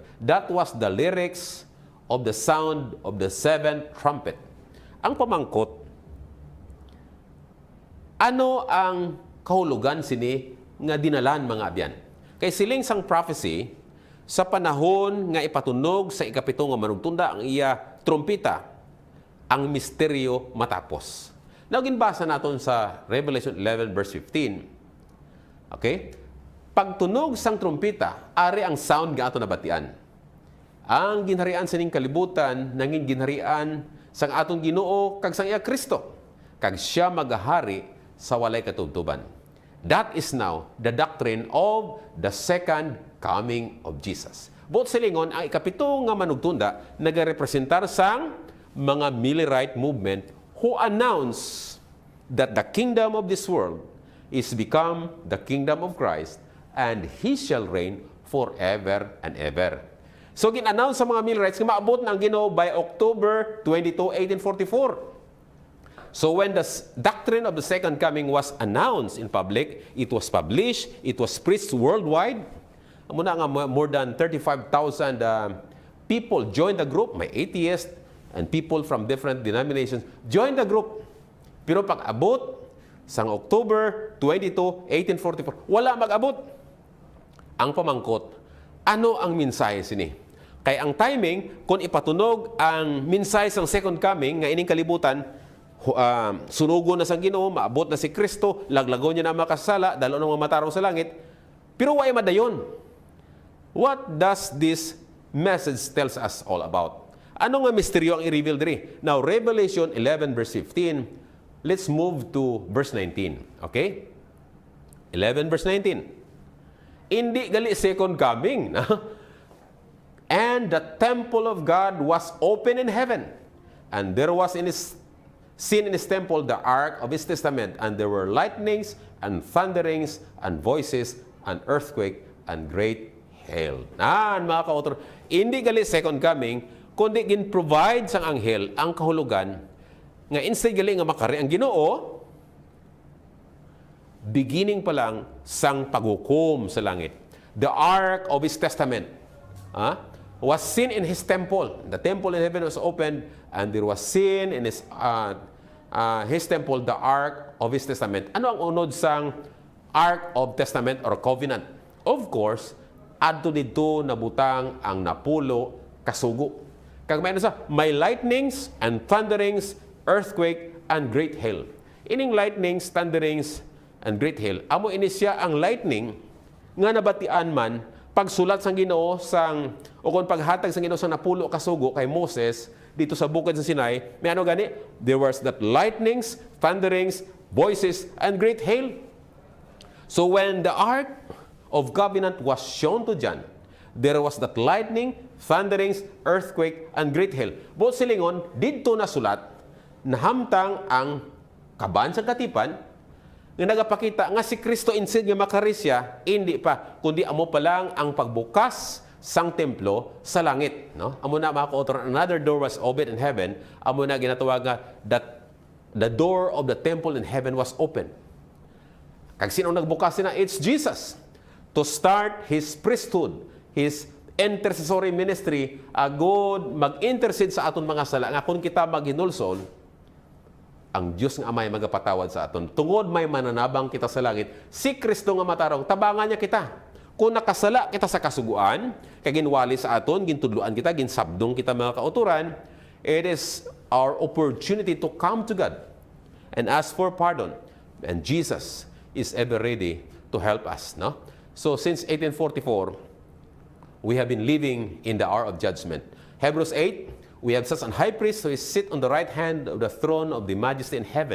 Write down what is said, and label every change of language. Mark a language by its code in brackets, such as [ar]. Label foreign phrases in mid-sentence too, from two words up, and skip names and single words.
[en] That was the lyrics of the sound of the seventh trumpet. [hil] Ang pamangkot, ano ang kahulugan sini nga dinalan mga abyan? Kay siling sang prophecy, sa panahon nga ipatunog sa ikapito nga manugtunda ang iya trumpita, ang misteryo matapos. Now, ginbasa naton sa Revelation 11 verse 15. Okay? Pagtunog sang trumpita, ari ang sound nga ato nabatian. Ang ginharian sa ning kalibutan, nanging ginharian sang atong Ginoo kag sang iya Kristo, kag siya magahari sa walay katubtuban. [en] That is now the doctrine of the second coming of Jesus. [hil] Both silingon, ang ikapito nga manugtunda nagarepresentar sang mga Millerite movement [en] who announce that the kingdom of this world is become the kingdom of Christ and he shall reign forever and ever. [hil] So, gin-announce sa mga Millerites nga maabot na ang Ginoo by October 22, 1844. [en] So when the doctrine of the second coming was announced in public, it was published, it was preached worldwide. [hil] Muna nga [en] more than 35,000 people joined the group. May atheists and people from different denominations joined the group. [hil] Pero pag-abot sang October 22, 1844, wala mag-abot. Ang pamangkot, ano ang mensahe sini? Kay ang timing, kung ipatunog ang mensahe sang [en] second coming, [hil] nga ining kalibutan, sunugo na sa Ginoo, maabot na si Kristo, laglago niya na makasala, dalo ng mga matarong sa langit, pero why madayon? [en] What does this message tells us all about? [hil] Ano nga misteryo ang i-reveal diri? [en] Now, Revelation 11 verse 15, let's move to verse 19. Okay? 11 verse 19. [hil] Hindi gali second coming. [en] And the temple of God was open in heaven, and there was seen in his temple the ark of his testament, and there were lightnings and thunderings and voices and earthquake and great hail. [hil] Mga kautor, hindi gali [en] second coming, [hil] kundi gin-provide sang anghel ang kahulugan nga instead gali nga makari ang Ginoo, beginning pa lang sang paghukom sa langit. [en] The ark of his testament was seen in his temple. The temple in heaven was opened, and there was seen in his temple the ark of his testament. Ano ang unod sang ark of testament or covenant? Of course, [hil] adto dito nabutang ang napulo kasugo. Kag may [en] lightnings and thunderings, earthquake and great hail. Ining lightnings, thunderings and great hail, [hil] amo ini siya ang lightning nga nabatian man pagsulat sang Ginoo sang o kon paghatag sang Ginoo sang napulo kasugo kay Moses dito sa bukid sa Sinai. May ano gani? [en] There was that lightnings, thunderings, voices and great hail. So when the ark of covenant was shown to John, there was that lightning, thunderings, earthquake and great hail. [hil] Both silingon didto na sulat nahamtang ang kaban sa katipan nga nagapakita nga si Kristo instead nga makarisya, hindi pa, kundi amo pa lang ang pagbukas sang templo sa langit. [en] No? [hil] Amo na mga ka-author, [en] another door was opened in heaven. [hil] Amo na ginatawag nga [en] that the door of the temple in heaven was open. [hil] Kag sino nagbukas na? [en] It's Jesus. To start His priesthood, His intercessory ministry, [hil] agod mag-intercede sa aton mga sala. Nga kung kita maghinulson, ang Diyos nga Amay magapatawad sa aton. Tungod may mananabang kita sa langit, si Kristo nga matarong, tabangan niya kita. Kung nakasala kita sa kasuguan, kaginwali sa aton, gintudluan kita, ginsabdong kita mga kauturan, [en] it is our opportunity to come to God and ask for pardon. And Jesus is ever ready to help us. No? So since 1844, we have been living in the hour of judgment. Hebrews 8, we have such an high priest who is sit on the right hand of the throne of the majesty in heaven.